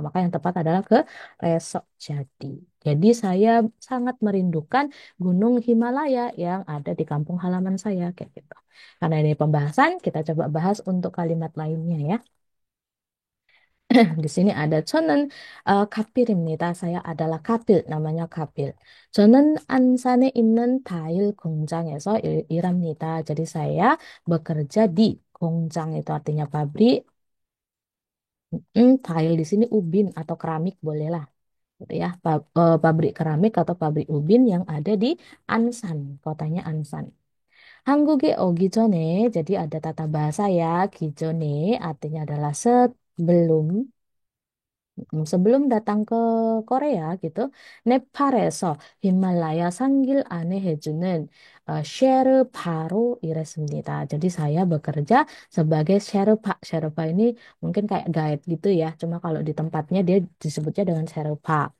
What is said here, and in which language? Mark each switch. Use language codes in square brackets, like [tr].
[id] Maka yang tepat adalah ke resok jadi. Jadi saya sangat merindukan Gunung Himalaya yang ada di kampung halaman saya kayak gitu. Karena ini pembahasan, kita coba bahas untuk kalimat lainnya ya. Di sini ada [ko] 저는 갑빌입니다. [id] Saya adalah kapil, namanya kapil. [ko] 저는 안산에 있는 타일 공장에서 일합니다. [id] Jadi saya bekerja di 공장 itu artinya pabrik. Tail di sini ubin atau keramik bolehlah, gitu ya. Pabrik keramik atau pabrik ubin yang ada di Ansan, kotanya Ansan. [ko] 한국에 오기 전에, [id] jadi ada tata bahasa ya, 기존에 artinya adalah sebelum. Sebelum datang ke Korea gitu, [ko] 네팔에서 히말라야 상길 안내 해주는 셰르파로 일했습니다. [id] Jadi saya bekerja sebagai Sherpa. Sherpa ini mungkin kayak guide gitu ya. Cuma kalau di tempatnya dia disebutnya dengan Sherpa.